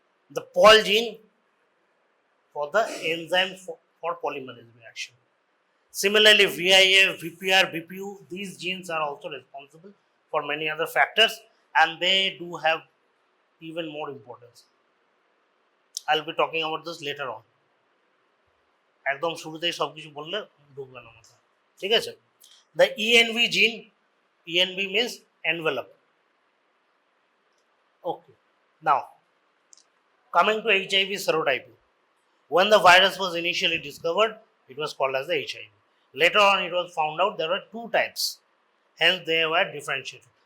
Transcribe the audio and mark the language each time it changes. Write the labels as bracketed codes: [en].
[en] The Pol gene for the enzyme for polymerase reaction. Similarly, VIF, VPR, BPU, these genes are also responsible for many other factors, and they do have even more importance. I'll be talking about this later on. [bn] একদম শুরুতেই সব কিছু বললে ঢুকবে না মাথা, ঠিক আছে? [en] The ENV gene, ENV means envelope. Okay. Now, coming to HIV serotyping. When the virus was initially discovered, it was called as the HIV. Later on, it was found out there were two types. Hence, they were differentiated.